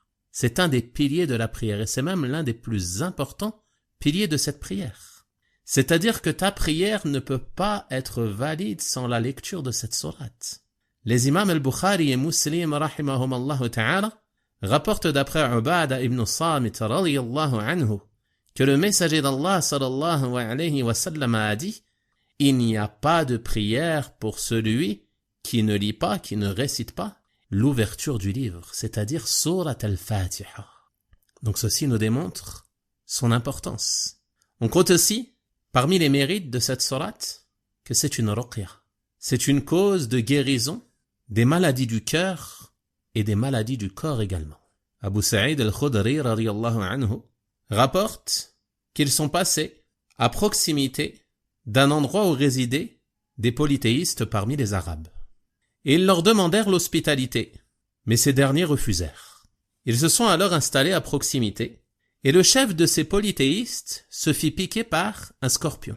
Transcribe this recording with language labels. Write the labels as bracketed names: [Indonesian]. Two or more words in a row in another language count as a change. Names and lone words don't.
[French] C'est un des piliers de la prière et c'est même l'un des plus importants piliers de cette prière. C'est-à-dire que ta prière ne peut pas être valide sans la lecture de cette sourate. Les imams al-Bukhari et Muslim [Arabic] رحمهم الله تعالى [French] rapportent d'après Ubada ibn Samit [Arabic] رضي الله عنه [French] que le messager d'Allah [Arabic] صلى الله عليه وسلم [French] a dit: il n'y a pas de prière pour celui qui ne lit pas, qui ne récite pas l'ouverture du livre, c'est-à-dire Surat al-Fatiha. Donc ceci nous démontre son importance. On compte aussi, parmi les mérites de cette sourate, que c'est une ruqya. C'est une cause de guérison des maladies du cœur et des maladies du corps également. Abu Sa'id al-Khudri [Arabic] رضي الله عنه [French] rapporte qu'ils sont passés à proximité d'un endroit où résidaient des polythéistes parmi les Arabes. Et ils leur demandèrent l'hospitalité, mais ces derniers refusèrent. Ils se sont alors installés à proximité, et le chef de ces polythéistes se fit piquer par un scorpion.